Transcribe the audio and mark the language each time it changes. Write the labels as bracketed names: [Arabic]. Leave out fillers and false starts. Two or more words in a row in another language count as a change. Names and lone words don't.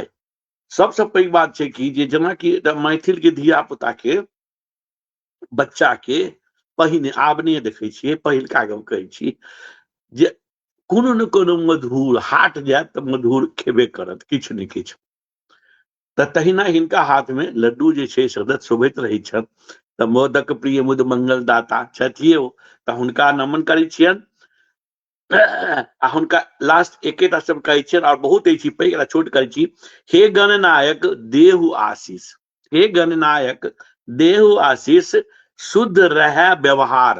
[Maithili] सबसे पैघ बात छै कि जे जेना कि मैथिल के धिया पुता के बच्चा के पहिने आब नहि देखै छियै, पहिलका गप कहै छी, जे कोनो ने कोनो मधुर हाट जायत तऽ मधुर खेबे करत किछु ने किछु। तऽ तहिना हिनका हाथ में लड्डू जे छै सदत शोभैत रहै छनि। तऽ मोदक प्रिय मुद मंगल दाता छथिए ओ, तऽ हुनका नमन करै छियनि। आ हुनका लास्ट एकेटा शब्द कहै छियनि, और बहुत अछि पैघ एकरा छोट करै छी, हे गणनायक देहु आशीष, हे गणनायक देहु आशीष, शुद्ध रहे व्यवहार।